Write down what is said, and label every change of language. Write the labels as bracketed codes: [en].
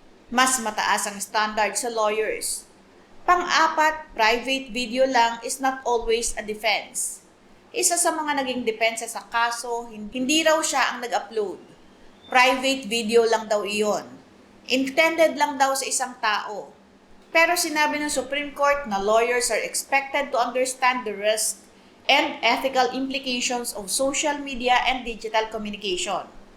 [tl] Mas mataas ang standard sa lawyers. Pang-apat, [en] private video lang is not always a defense. [tl] Isa sa mga naging depensa sa kaso, hindi raw siya ang nag-upload. Private video lang daw iyon. Intended lang daw sa isang tao. Pero sinabi ng [en] Supreme Court na lawyers are expected to understand the risks and ethical implications of social media and digital communication.